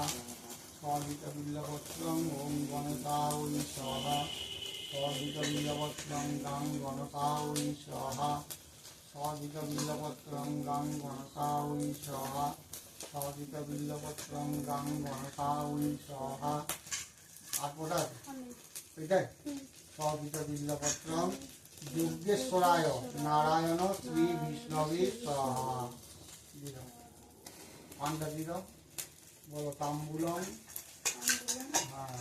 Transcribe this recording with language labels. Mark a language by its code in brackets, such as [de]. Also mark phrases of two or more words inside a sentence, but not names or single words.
[sa] সবিত বিল্লপত্রং ওম গণেশায় স্বাহা। সবিত বিল্লপত্রং গাং গণেশায় স্বাহা। সবিত বিল্লপত্রং গাং গণেশায় স্বাহা। সবিত বিল্লপত্রং গাং গণেশায় স্বাহা। [bn] আর কোটা এটাই [sa] সবিত বিল্লপত্রং দুর্গেশ্বরায় নারায়ণ শ্রী বিষ্ণবে স্বাহা। [bn] দিয়ে দাও পানটা দিয়ে দাও, বলো তাম্বুলম। হ্যাঁ